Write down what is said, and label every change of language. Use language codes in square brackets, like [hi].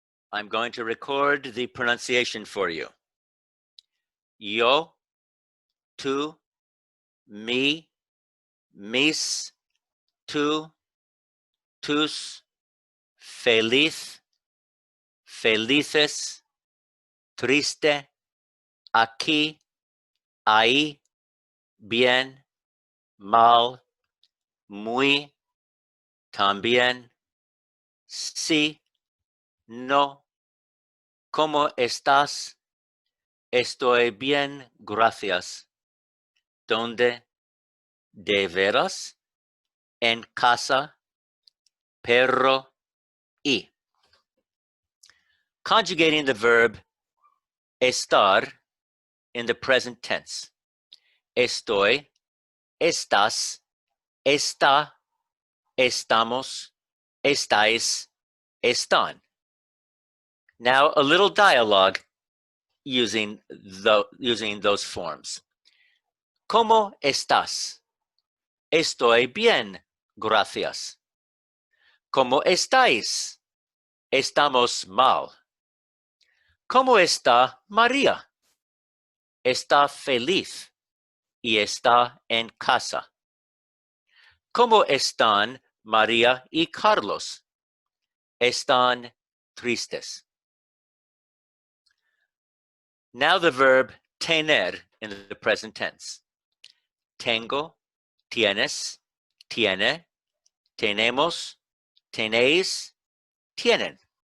[en] I'm going to record the pronunciation for you. [es] Yo, tú, mi, mis, tú, tus, feliz, felices, triste, aquí, ahí, bien, mal, muy, también, sí, no, ¿cómo estás? Estoy bien, gracias. ¿Dónde? ¿De veras? En casa, perro, y. [en] Conjugating the verb estar in the present tense. [es] Estoy, estás, está, estamos, estáis, están. [en] Now a little dialogue using those forms. [es] ¿Cómo estás? Estoy bien, gracias. ¿Cómo estáis? Estamos mal. ¿Cómo está María? Está feliz y está en casa. ¿Cómo están María y Carlos? Están tristes. [en] Now the verb tener in the present tense. [es] Tengo, tienes, tiene, tenemos, tenéis, tienen.